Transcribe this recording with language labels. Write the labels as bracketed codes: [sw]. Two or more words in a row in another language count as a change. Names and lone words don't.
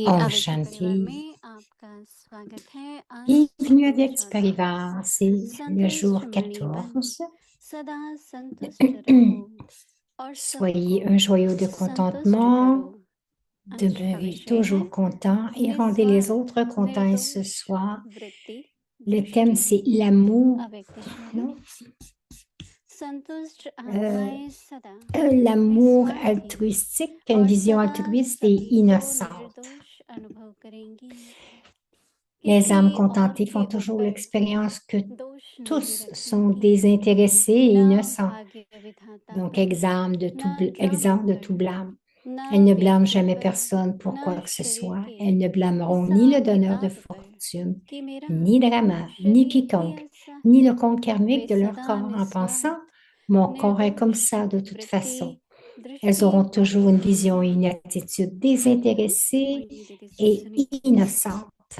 [hi] Om अव्यक्त परिवार Shanti. में आपका स्वागत है। आज [fr] Bienvenue à 14 Petit [hi] अगस्त। [fr] Périvar. C'est le [hi] संतुष्ट [fr] jour [hi] मणि बन [fr] 14. [hi] सदा संतुष्ट रहो और [fr] Soyez [hi] सबको [fr] un joyau de [hi] संतुष्ट करो। [fr] contentement. [hi] आज का [fr] Demeurez [hi] विषय है [fr] toujours content et rendez les [hi] निस्वार्थ [fr] autres contents. Et ce [hi] निर्दोष [fr] soir, [hi] वृत्ति [fr] le thème, [hi] दृष्टि। [fr] c'est l'amour. [hi] अव्यक्त श्लोक [fr] Non? [hi] संतुष्ट Euh, आत्माएं सदा [fr] L'amour [hi] निस्वार्थी [fr] altruistique, une [hi] और [fr] vision [hi] सदा [fr] altruiste et [hi] सभी को [fr] innocente. [hi] निर्दोष अनुभव करेंगी। [fr] Les âmes [hi] किसी और [fr] contentées font [hi] के [fr] toujours [hi] ऊपर [fr] l'expérience que [hi] दोष नहीं [fr] tous sont [hi] रखेंगी। [fr] désintéressés et [hi] न [fr] innocents. [hi] भाग्य विधाता [fr] Donc, [hi] पर [fr] exemple de [hi] न कर्म [fr] tout [hi] पर [fr] blâme. Elles [hi] ना [fr] ne blâment [hi] व्यक्ति [fr] jamais [hi] पर [fr] personne pour [hi] ना [fr] quoi que ce [hi] शरीर [fr] soit. [hi] के [fr] Elles ne blâmeront ni le [hi] हिसाब [fr] donneur de [hi] किताब पर [fr] fortune, [hi] कि मेरा [fr] ni Drama, ni [hi] शरीर भी [fr] quiconque, [hi] ऐसा [fr] ni [hi] है। [fr] le compte [hi] वे [fr] karmique de leur [hi] सदा [fr] corps en pensant, [hi] निस्वार्थ [fr] mon corps est comme [hi] निर्दोष [fr] ça de toute façon. [hi] वृत्ति [fr] Elles [hi] दृष्टि [fr] auront toujours [hi] वाले [fr] une [hi] होते [fr] vision et [hi] हैं। [fr] une attitude [hi] और [fr] désintéressée [hi] ये दीदी से [fr] et [hi] सुनी। [fr] innocente.